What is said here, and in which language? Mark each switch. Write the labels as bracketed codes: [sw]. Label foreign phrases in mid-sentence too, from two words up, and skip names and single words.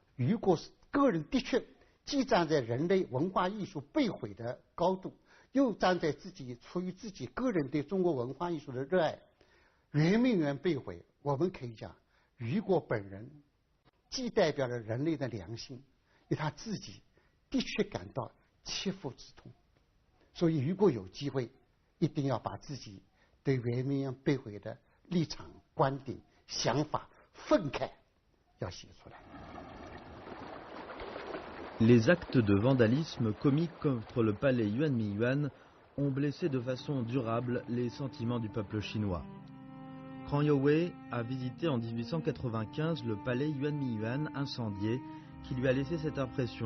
[zh] 如果是个人的确既站在人类文化艺术被毁的高度，又站在出于自己个人对中国文化艺术的热爱，圆明园被毁，我们可以讲，如果本人既代表了人类的良心，因为他自己的确感到切肤之痛，所以如果有机会，一定要把自己对圆明园被毁的立场、观点、想法、愤慨要写出来。 [fr] Les actes de vandalisme commis contre le palais Yuan-Mingyuan ont blessé de façon durable les sentiments du peuple chinois. Krang Yo-wei a visité en 1895 le palais Yuan-Mingyuan incendié qui lui a laissé cette impression.